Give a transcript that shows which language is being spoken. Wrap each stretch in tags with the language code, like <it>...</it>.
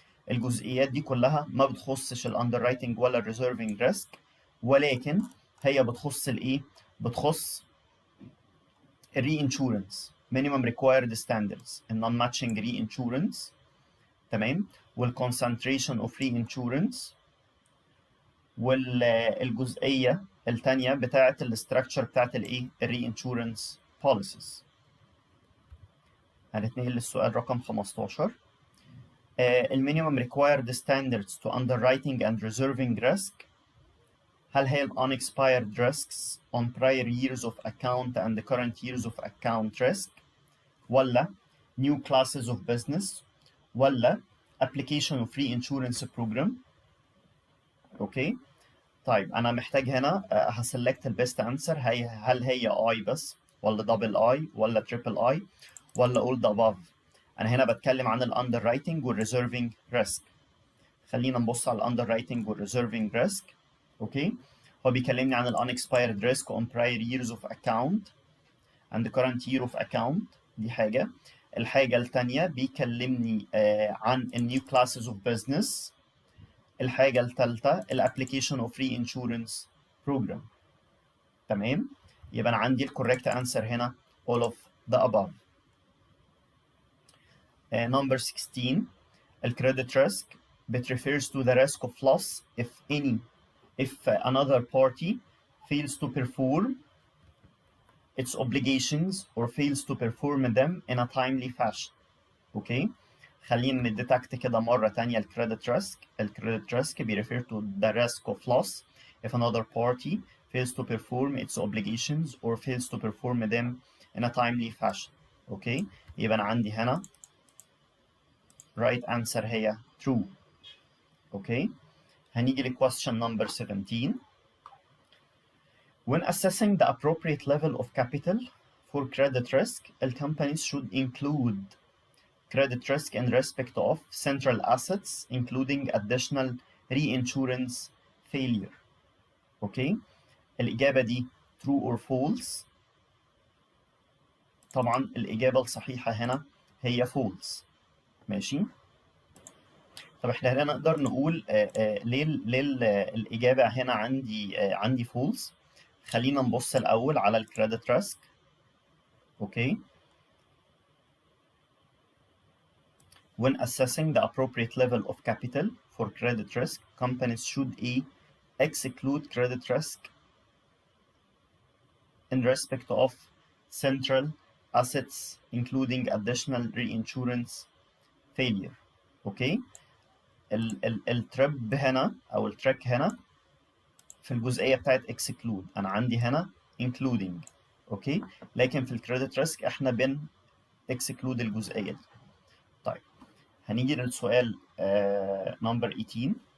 <ar>الجزئيات دي كلها ما بتخصش الاندررايتنج ولا الريزيرفنج ريسك، ولكن هي بتخص الايه؟ بتخص الري انشورنس minimum required standards، النون ماتشنج ري انشورنس، تمام، والكونسنتريشن اوف ري انشورنس، والجزئيه الثانيه بتاعه الاستراكشر بتاعه الايه؟ الري انشورنس بوليسيز. هنتنقل للسؤال رقم 15.</ar> <en>المينيمم required standards to underwriting and reserving risk،</en> <ar>هل هي</ar> <en>ال unexpired risks on prior years of account and the current years of account risk، ولا new classes of business، ولا application of reinsurance program؟ Okay.</en> <ar>طيب انا محتاج هنا هسلكت البيست انسر، هل هي اي بس ولا دبل اي ولا تريبل اي ولا</ar> <en>all the above؟</en> <ar>انا هنا بتكلم عن الاندر رايتنج والريزيرفنج ريسك. خلينا نبص على الاندر رايتنج والريزيرفنج ريسك. اوكي. هو بيكلمني عن الانكسبايرد ريسك</ar> <en>on prior years of account and the current year of account،</en> <ar>دي حاجه. الحاجه الثانيه بيكلمني عن النيو كلاسز اوف بزنس. الحاجه الثالثه الابلكيشن اوف ري انشورنس بروجرام. تمام. يبقى انا عندي الكوريكت انسر هنا</ar> <en>all of the above. Number 16.</en> <ar>الكريدت ريسك</ar> <en>refers to the risk of loss if another party fails to perform its obligations or fails to perform them in a timely fashion.</en> <ar>اوكي. خلينا نديتكت كده مرة تانية الكريدت ريسك. الكريدت ريسك</ar> <en>refer to the risk of loss if another party fails to perform its obligations or fails to perform them in a timely fashion.</en> <ar>اوكي. يبقى انا عندي هنا</ar> <en>right answer</en> <ar>هي true. اوكي. هنيجي ل</ar> <en>question number 17. When assessing the appropriate level of capital for credit risk, companies should include credit risk in respect of central assets including additional reinsurance failure.</en> <ar>اوكي. الإجابة دي</ar> <en>true or false؟</en> <ar>طبعا الإجابة الصحيحة هنا هي false. ماشي. طب احنا هنا نقدر نقول ليه الإجابة هنا عندي false. خلينا نبص الأول على الكريدت ريسك. اوكي.</ar> <en>When assessing the appropriate level of capital for credit risk, companies should exclude credit risk in respect of central assets including additional reinsurance failure.</en> <ar>اوكي. الترب هنا او التريك هنا في الجزئيه بتاعت exclude، انا عندي هنا including. اوكي. لكن في الكريدت ريسك احنا exclude الجزئيه دي. طيب هنيجي للسؤال نمبر 18.</ar>